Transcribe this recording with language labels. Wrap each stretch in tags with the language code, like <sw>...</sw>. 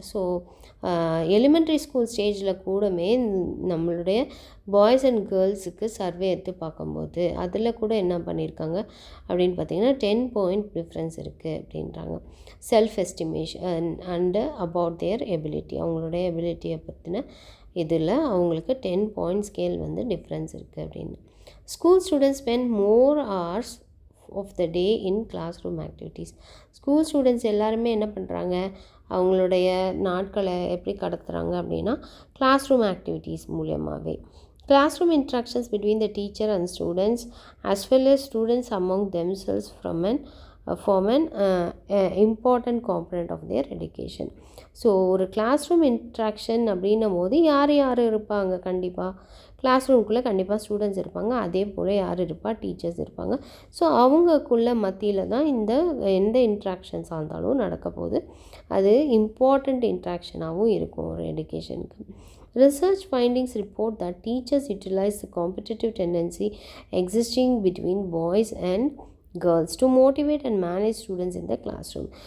<ta>So elementary school ஸ்டேஜில் கூடமே நம்மளுடைய boys and கேர்ள்ஸுக்கு survey எடுத்து பார்க்கும்போது அதில் கூட என்ன பண்ணியிருக்காங்க அப்படின்னு பார்த்தீங்கன்னா 10 point டிஃப்ரென்ஸ் இருக்குது அப்படின்றாங்க.</ta> <en>self estimation and about their ability,</en> <ta>அவங்களுடைய எபிலிட்டியை பற்றின இதில் அவங்களுக்கு 10 point ஸ்கேல் வந்து டிஃப்ரென்ஸ் இருக்குது அப்படின்னு.</ta> <en>School students spend more hours of the day in classroom activities.</en> <ta>School students எல்லாருமே என்ன பண்ணுறாங்க, அவங்களுடைய நாட்களை எப்படி கடத்துகிறாங்க அப்படின்னா கிளாஸ் ரூம் ஆக்டிவிட்டீஸ் மூலியமாகவே.</ta> <en>classroom interactions between the teacher and students as well as students among themselves form an important component of their education.</en> <ta>So ஒரு class room interaction அப்படின்னும் போது யார் இருப்பாங்க, கண்டிப்பாக கிளாஸ் ரூம்குள்ளே கண்டிப்பாக ஸ்டூடெண்ட்ஸ் இருப்பாங்க, அதே போல் யார் இருப்பா, டீச்சர்ஸ் இருப்பாங்க. ஸோ அவங்கக்குள்ளே மத்தியில் தான் எந்த இன்ட்ராக்ஷன்ஸாக இருந்தாலும் நடக்க போகுது. அது இம்பார்ட்டண்ட் இன்ட்ராக்ஷனாகவும் இருக்கும் ஒரு எடுகேஷனுக்கு.</ta> <en>Research findings report that teachers utilize the competitive tendency existing between boys and girls to motivate and manage students in the classroom.</en>